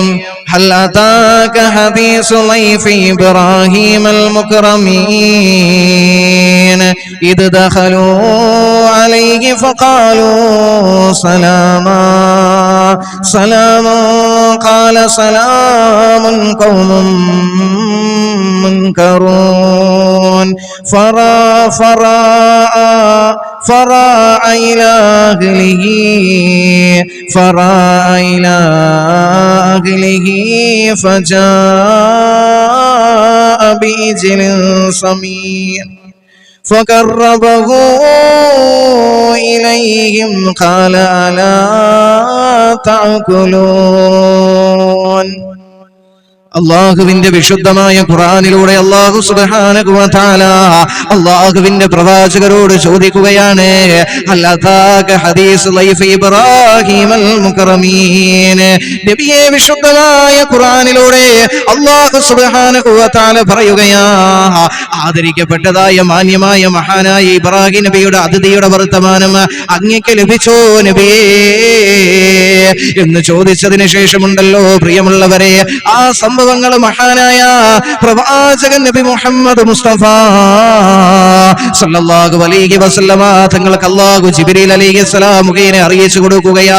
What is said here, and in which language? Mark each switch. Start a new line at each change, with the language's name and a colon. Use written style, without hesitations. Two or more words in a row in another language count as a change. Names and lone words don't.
Arabic: هل أتاك حديث ضيف إبراهيم المكرمين إذ دخلوا عليه فقالوا سلاما قال سلام قوم منكرون فراء إلى أهله فجاء بعجل سمين فقربه إليهم قال ألا تأكلون.
Malayalam: അള്ളാഹുവിന്റെ വിശുദ്ധമായ ഖുർആനിലൂടെ അല്ലാഹു
Arabic: سبحانه وتعالى
Malayalam: അള്ളാഹുവിന്റെ പ്രവാചകരോട് ചോദിക്കുകയാണ്,
Arabic: هل أتاك حديث ضيف إبراهيم المكرمين.
Malayalam: നബിയെ, വിശുദ്ധമായ ഖുർആനിലൂടെ അല്ലാഹു
Arabic: سبحانه وتعالى
Malayalam: പറയുകയാ, ആദരിക്കപ്പെട്ടതായ മാന്യമായ മഹാനായ ഇബ്രാഹിം നബിയുടെ അതിഥിയുടെ വർത്തമാനം അങ്ങേക്ക് ലഭിച്ചോ നബിയേ എന്ന് ചോദിച്ചതിന് ശേഷമുണ്ടല്ലോ പ്രിയമുള്ളവരെ, ആ സംഭവങ്ങൾ മഹാനായ പ്രവാചകൻ നബി മുഹമ്മദ് മുസ്തഫ
Arabic: صلى الله عليه وسلم
Malayalam: തങ്ങൾക്ക് അല്ലാഹു ജിബ്രീൽ അലൈഹിസ്സലാം മുഖേന അറിയിച്ചു കൊടുക്കുകയാ.